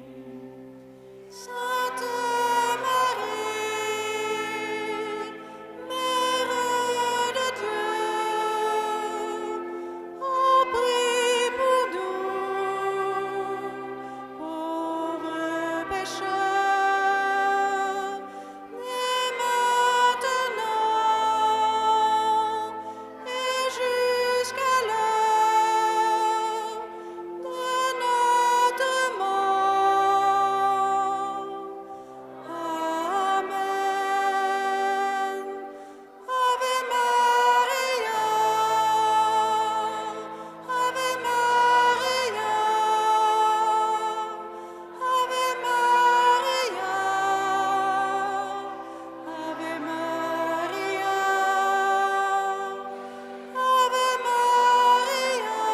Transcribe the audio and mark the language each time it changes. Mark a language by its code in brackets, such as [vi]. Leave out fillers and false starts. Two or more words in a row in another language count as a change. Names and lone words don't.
[fr] Sainte Marie, Mère de Dieu, en prie pour nous, pauvres pécheurs, et maintenant et jusqu'à l'heure de notre mort. Amen. [la] Ave Maria, Ave Maria, Ave Maria, Ave Maria, Ave Maria,